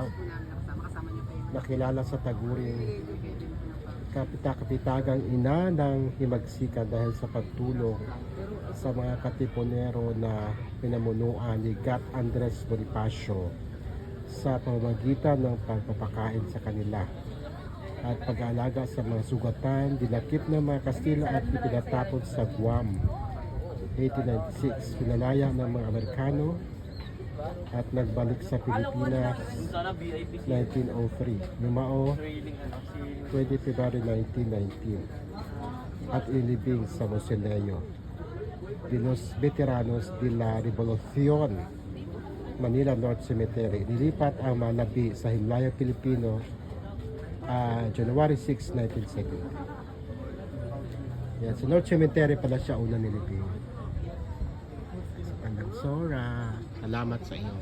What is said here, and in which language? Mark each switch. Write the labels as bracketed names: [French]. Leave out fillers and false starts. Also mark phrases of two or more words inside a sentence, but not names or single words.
[Filipino] Nakilala sa taguring kapitagang ina ng Himagsikan dahil sa pagtulong sa mga katipunero na pinamunuan ni Gat Andres Bonifacio sa pamamagitan ng pagpapakain sa kanila at pag-aalaga sa mga sugatan, dinakip ng mga Kastila at ipinatapon sa Guam. 1896, pinalaya ng mga Amerikano at nagbalik sa Pilipinas 1903. Lumao 20 February 1919 at ilibing sa Mausoleo de los Veteranos de la Revolución, Manila North Cemetery. Nilipat ang manabi sa Himlayang Pilipino January 6, 1970. Yan, sa North Cemetery pala siya una nilibing. Sa Tandang Sora, salamat sa iyo.